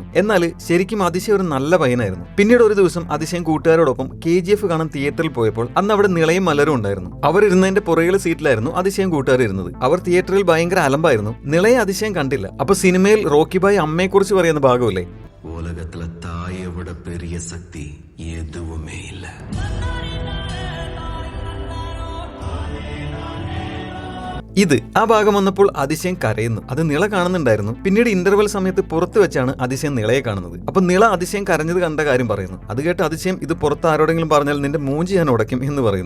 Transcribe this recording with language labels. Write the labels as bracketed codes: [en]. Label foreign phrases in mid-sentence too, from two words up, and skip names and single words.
[ml] എന്നാൽ ശരിക്കും അതിശയം ഒരു നല്ല പയ്യനായിരുന്നു. പിന്നീട് ഒരു ദിവസം അതിശയം കൂട്ടുകാരോടൊപ്പം KGF കാണാൻ തിയേറ്ററിൽ പോയപ്പോൾ അന്ന് അവിടെ നിളയും മലരും ഉണ്ടായിരുന്നു. അവർ ഇരുന്നതിന്റെ പുറകിലെ സീറ്റിലായിരുന്നു അതിശയം കൂട്ടുകാർ ഇരുന്നത്. അവർ തിയേറ്ററിൽ ഭയങ്കര അലമ്പായിരുന്നു. നിളയെ അതിശയം കണ്ടില്ല. അപ്പൊ സിനിമയിൽ റോക്കി ബായ് അമ്മയെ കുറിച്ച് പറയുന്ന ഭാഗമല്ലേ, [ta] உலகத்துல தாயை விட பெரிய சக்தி எதுவுமே இல்லை. [ml] ഇത് ആ ഭാഗം വന്നപ്പോൾ അതിശയം കരയുന്നു. അത് നിള കാണുന്നുണ്ടായിരുന്നു. പിന്നീട് ഇന്റർവെൽ സമയത്ത് പുറത്ത് വെച്ചാണ് അതിശയം നിളയെ കാണുന്നത്. അപ്പൊ നിള അതിശയം കരഞ്ഞത് കണ്ട കാര്യം പറയുന്നു. അത് കേട്ട് അതിശയം ഇത് പുറത്ത് ആരോടെങ്കിലും പറഞ്ഞാൽ നിന്റെ മൂഞ്ചി ഞാൻ ഉടയ്ക്കും എന്ന് പറയുന്നു.